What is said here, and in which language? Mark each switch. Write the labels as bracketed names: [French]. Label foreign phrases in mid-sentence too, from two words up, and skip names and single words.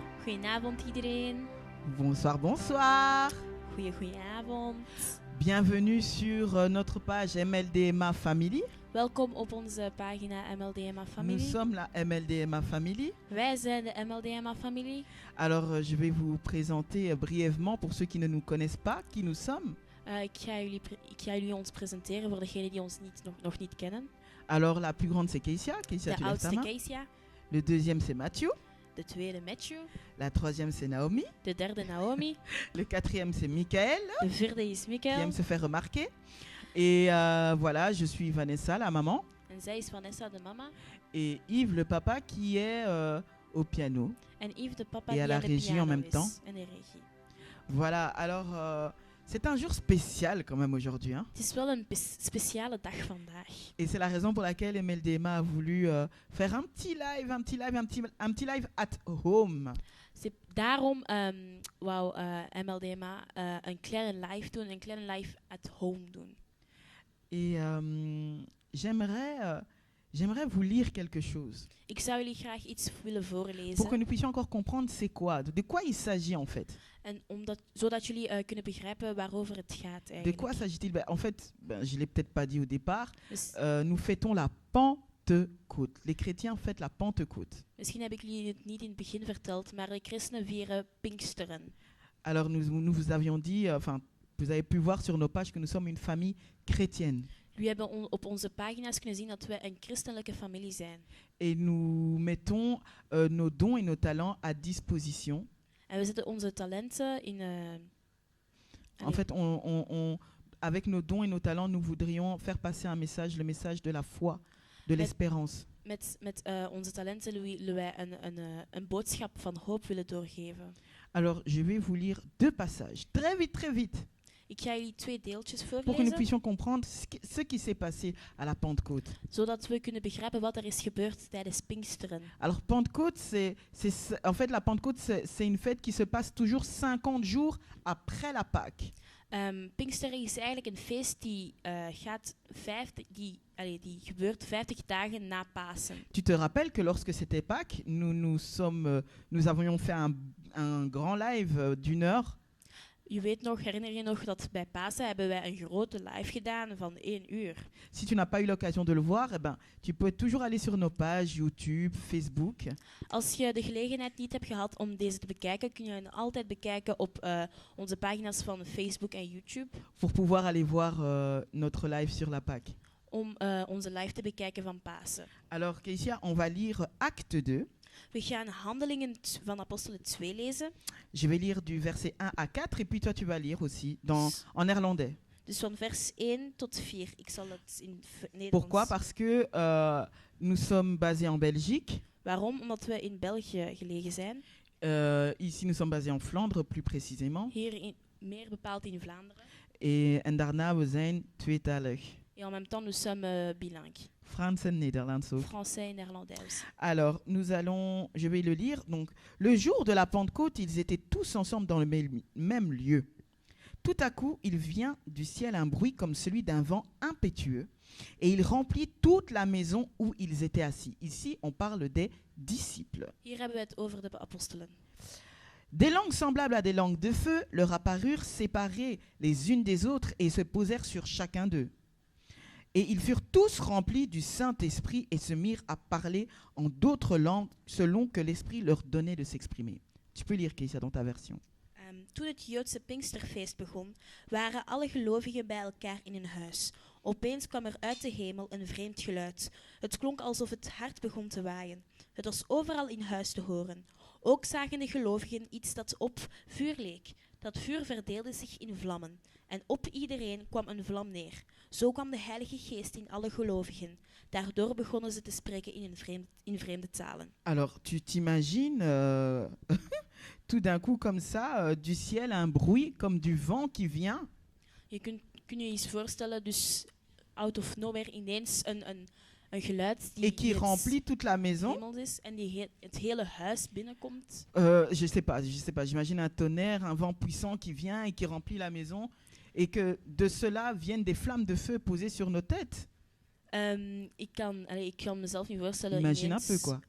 [Dutch] Goedenavond iedereen. [French] Bonsoir, bonsoir. [Dutch] Goedenavond. [French] Bienvenue sur notre page MLDMA Family. [Dutch] Welkom op onze pagina MLDMA Family. [French] Nous sommes la MLDMA Family. [Dutch] Wij zijn de MLDMA Family. [French] Alors, je vais vous présenter brièvement pour ceux qui ne nous connaissent pas qui nous sommes. [Dutch] Ik ga jullie ons presenteren voor degenen die ons nog niet kennen. [French] Alors, la plus grande c'est Keisia. Keisia, [Dutch] De [French] tu lèves ta [Dutch] oudste [French] main. Keisia. Le deuxième c'est Mathieu. [Dutch] De tweede Matthew. [French] La troisième c'est Naomi. [Dutch] De derde Naomi. [French] Le quatrième c'est Michael. [Dutch] De vierde is [French] Qui Mikael. aime se faire remarquer. Et voilà, je suis Vanessa, la maman. [Dutch] En zij is Vanessa, de mama. [French] Et Yves, le papa, qui est au piano. [Dutch] En Yves, de papa, [French] Et [Dutch] die [French] à la [Dutch] aan de [French] régie [Dutch] piano [French] en même [Dutch] is. [French] temps. [Dutch] En de regie. [French] Voilà, alors c'est un jour spécial quand même aujourd'hui. Hein. [Dutch] Het is wel een speciale dag vandaag. [French] Et c'est la raison pour laquelle MLDMA a voulu faire un petit [English] live at home. [Dutch] Daarom wou MLDMA een kleine live doen, een kleine [English] live at home [Dutch] doen. [French] Et j'aimerais vous lire quelque chose. [Dutch] Ik zou jullie graag iets willen voorlezen. [French] Pour que nous puissions encore comprendre c'est quoi, de quoi il s'agit en fait. [Dutch] En zodat jullie kunnen begrijpen waarover het gaat [French] De [Dutch] eigenlijk. [French] quoi s'agit-il? En fait, je ne l'ai peut-être pas dit au départ, [Dutch] Dus, [French] nous fêtons la Pentecôte. Les chrétiens fêtent la Pentecôte. [Dutch] misschien heb ik jullie het niet in het begin verteld, maar de christenen vieren Pinksteren. [French] Alors nous vous avions dit, vous avez pu voir sur nos pages que nous sommes une famille chrétienne. [Dutch] Jullie hebben op onze pagina's kunnen zien dat we een christelijke familie zijn. [French] Et nous mettons nos dons et nos talents à disposition. [Dutch] En we zetten onze talenten in... [French] En fait, avec nos dons et nos talents, nous voudrions faire passer un message, le message de la foi, de l'espérance. [Dutch] Met onze talenten willen wij een boodschap van hoop willen doorgeven. [French] Alors, je vais vous lire 2 passages, très vite, [Dutch] Ik ga jullie 2 deeltjes [French] pour que nous [Dutch] voorlezen, [French] puissions comprendre ce qui s'est passé à la Pentecôte. [Dutch] zodat we kunnen begrijpen wat er is gebeurd tijdens Pinksteren. [French] Alors, Pentecôte, en fait, la Pentecôte, c'est une fête qui se passe toujours 50 jours après la Pâque. [Dutch] Pinksteren is eigenlijk een feest die gebeurt 50 dagen na Pasen. [French] Tu te rappelles que lorsque c'était Pâques, nous avions fait un grand live d'1 heure. [Dutch] Herinner je nog dat bij Pasen hebben wij een grote live gedaan van 1 uur. [French] Si tu n'as pas eu l'occasion de le voir, tu peux toujours aller sur nos pages YouTube, Facebook. [Dutch] Als je de gelegenheid niet hebt gehad om deze te bekijken, kun je hen altijd bekijken op onze pagina's van Facebook en YouTube. [French] Pour pouvoir aller voir notre live sur la Pâque. [Dutch] Om onze live te bekijken van Pasen. [French] Alors, Keisia, on va lire Acte 2. [Dutch] We gaan Handelingen van Apostelen 2 lezen. [French] Je vais lire du verset 1 à 4 et puis toi tu vas lire aussi en néerlandais. [Dutch] Dus van vers 1 tot 4. Ik zal het in Nederlands. [French] Pourquoi? Parce que nous sommes basés en Belgique. [Dutch] Waarom? Omdat we in België gelegen zijn. [French] Ici nous sommes basés en Flandre plus précisément. [Dutch] Hier meer bepaald in Vlaanderen. En daarna we zijn tweetalig. [French] Et en même temps, nous sommes bilingues. [Dutch] Frans en Nederlands ook. [French] Français et néerlandais aussi. Alors, je vais le lire. Donc, le jour de la Pentecôte, ils étaient tous ensemble dans le même lieu. Tout à coup, il vient du ciel un bruit comme celui d'un vent impétueux, et il remplit toute la maison où ils étaient assis. Ici, on parle des disciples. [Dutch] Hier hebben we het over de apostelen. [French] Des langues semblables à des langues de feu leur apparurent séparées les unes des autres et se posèrent sur chacun d'eux. Et ils furent tous remplis du Saint-Esprit et se mirent à parler en d'autres langues selon que l'Esprit leur donnait de s'exprimer. Tu peux lire, Keisha, dans ta version. [Dutch] Toen het Joodse Pinksterfeest begon, waren alle gelovigen bij elkaar in een huis. Opeens kwam er uit de hemel een vreemd geluid. Het klonk alsof het hard begon te waaien. Het was overal in huis te horen. Ook zagen de gelovigen iets dat op vuur leek. Dat vuur verdeelde zich in vlammen. En op iedereen kwam een vlam neer. Zo kwam de Heilige Geest in alle gelovigen. Daardoor begonnen ze te spreken in vreemde talen. [French] Alors, tu t'imagines tout d'un coup comme ça, du ciel, un bruit comme du vent qui vient. [Dutch] Kun je eens voorstellen, dus [English] out of nowhere [Dutch] ineens een geluid [French] et qui remplit toute la maison. [Dutch] Hemel is en die het hele huis binnenkomt. [French] Je sais pas. J'imagine un tonnerre, un vent puissant qui vient et qui remplit la maison, et que de cela viennent des flammes de feu posées sur nos têtes. [Dutch] Ik kan mezelf niet voorstellen. [French] Imagine [Dutch] ineens, [French] un peu quoi.